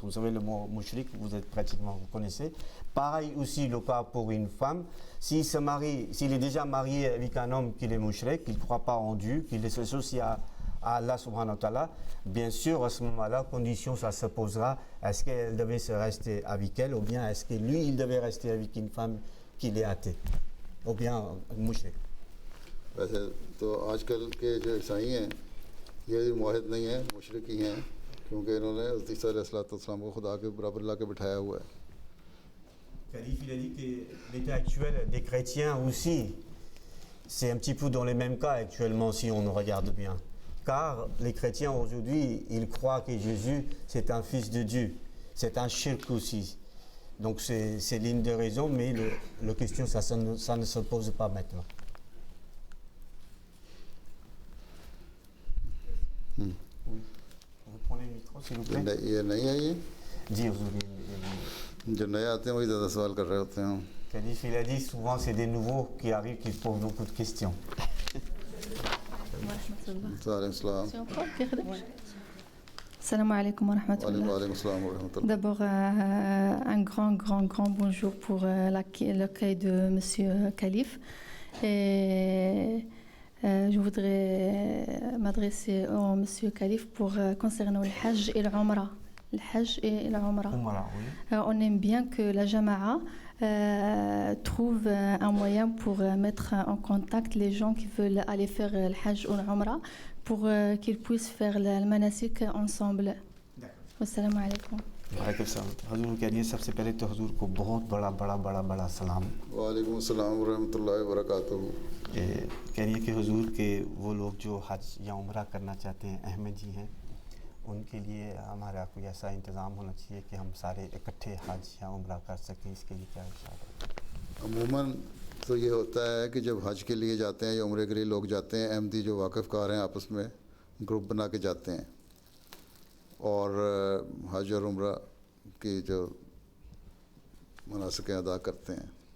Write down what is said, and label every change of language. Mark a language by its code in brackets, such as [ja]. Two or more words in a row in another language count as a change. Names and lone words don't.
[fr] Vous savez le mot mouchrik, vous connaissez. Pareil aussi le cas pour une femme, s'il se marie, s'il est déjà marié avec un homme qui est mouchrik, qu'il ne croit pas en Dieu, qu'il est associé à [ar] الله سبحانه وتعالى, [fr] bien sûr à ce moment-là, condition ça se posera, est-ce qu'elle devait se rester avec elle ou bien est-ce que lui il devait rester avec une femme qui est athée ou bien mouchrik. [ur] ویسے تو آج کل کے جو عیسائی ہیں یہ معاہد نہیں ہیں، مشرک ہی ہیں، کیونکہ انہوں نے حضرت عیسیٰ علیہ السلام کو خدا کے برابر لا کے بٹھایا ہوا ہے. [fr] Khalif, il a dit que l'état actuel des chrétiens aussi, c'est un petit peu dans les mêmes cas actuellement si on regarde bien. Car les chrétiens aujourd'hui, ils croient que Jésus, c'est un fils de Dieu. C'est un shirk aussi. Donc c'est l'une des raisons, mais la question, ça ne se pose pas maintenant. Oui. Vous prenez le micro, s'il vous plaît. [ur] یہ نہیں ہے یہ [fr] Dis aux [ur] جو نئے آتے ہیں وہی زیادہ سوال کر رہے ہوتے ہیں. [fr] Khalif, il a dit souvent c'est des nouveaux qui arrivent qui posent beaucoup de questions. [ar] سلام عليكم ورحمة الله. [fr] D'abord, un grand bonjour pour l'accueil de Monsieur Khalif. Et je voudrais m'adresser au Monsieur Khalif pour concernant le Hajj et l'Umrah. Le Hajj et l'Umrah. On aime bien que la Jama'a trouve un moyen pour mettre en contact les gens qui veulent aller faire le Hajj ou l'Umrah pour qu'ils puissent faire le manasik ensemble. [ar] والسلام عليكم. وعليكم سلام. [ur] حضور کہیے سب سے پہلے تو حضور کو بہت بڑا سلام. [ar] وعليكم السلام ورحمة الله وبركاته. [ur] کہیے کہ حضور کے وہ لوگ جو حج یا عمرہ کرنا چاہتے ہیں، احمدی ہیں، ان کے لیے ہمارا کوئی ایسا انتظام ہونا چاہیے کہ ہم سارے اکٹھے حج یا عمرہ کر سکیں، اس کے لیے کیا ارشاد ہے? عموماً تو یہ ہوتا ہے کہ جب حج کے لیے جاتے ہیں یا عمرے کے لیے لوگ جاتے ہیں، احمدی جو واقف کار ہیں آپس میں گروپ بنا کے جاتے ہیں اور حج اور عمرہ کی جو مناسکیں ادا کرتے ہیں.